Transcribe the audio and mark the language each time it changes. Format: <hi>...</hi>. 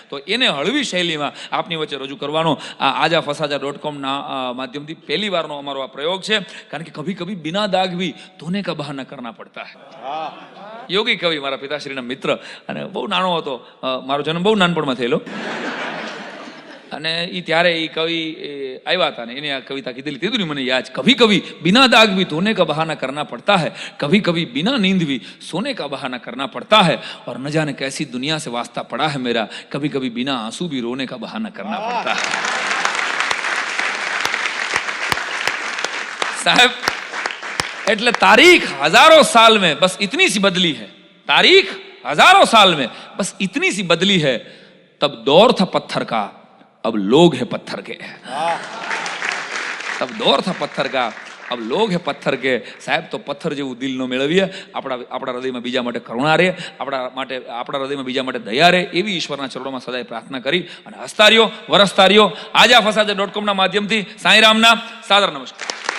<gu>તો એને હળવી શૈલીમાં આપની વચ્ચે રજૂ કરવાનો આ આજા ફસાજા.comના માધ્યમથી પહેલી વારનો અમારો આ પ્રયોગ છે.</gu> <hi>કારણ કે કભી કભી બિના દાગ ભી ધોને કા બહાના કરના પડતા હૈ.</hi> <gu>યોગી કવિ મારા પિતાશ્રીના મિત્ર, અને બહુ નાનો હતો. મારો જન્મ બહુ નાનપણમાં થયેલો અને એ ત્યારે એ કવિ આવ્યા હતા ને એને આ કવિતા કીધેલી તેદું મને યાદ,</gu> <hi>કભી કભી બિના દાગ भी धोने का बहाना करना पड़ता है, कभी कभी बिना नींद भी सोने का बहाना करना पड़ता है, और न जाने कैसी दुनिया से वास्ता पड़ा है मेरा, कभी कभी बिना आंसू भी रोने का बहाना करना पड़ता है. साहब એટલે तारीख हजारों साल में बस इतनी सी बदली है, तारीख हजारों साल में बस इतनी सी बदली है, तब दौर था पत्थर का अब लोग है पत्थर के, तब दौर था पत्थर का अब लोग है पत्थर के.</hi> <gu>સાહેબ તો પથ્થર જેવું દિલ નો મેળવીએ, આપણા હૃદયમાં બીજા માટે કરુણા રહે, આપણા હૃદયમાં બીજા માટે દયા રહે, એવી ઈશ્વરના ચરણોમાં સદાય પ્રાર્થના કરી અને હસતા રહ્યો, વરસતા રહ્યો. આજા ફસાદે .com ના માધ્યમથી સાંઈરામના સાદર નમસ્કાર.</gu>